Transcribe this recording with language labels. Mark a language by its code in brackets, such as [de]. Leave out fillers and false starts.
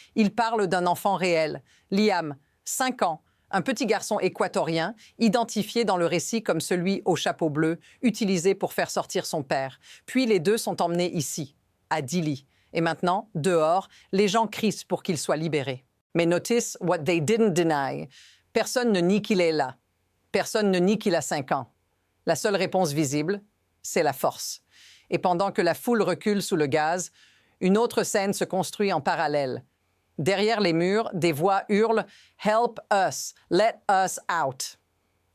[fr] Ils parlent d'un enfant réel. Liam, 5 ans, un petit garçon équatorien, identifié dans le récit comme celui au chapeau bleu, utilisé pour faire sortir son père. Puis les deux sont emmenés ici, à Dilley. Et maintenant, dehors, les gens crient pour qu'il soit libéré. [en] Mais notice what they didn't deny. [fr] Personne ne nie qu'il est là. Personne ne nie qu'il a 5 ans. La seule réponse visible, c'est la force. Et pendant que la foule recule sous le gaz, une autre scène se construit en parallèle. Derrière les murs, des voix hurlent « [en] Help us, let us out ».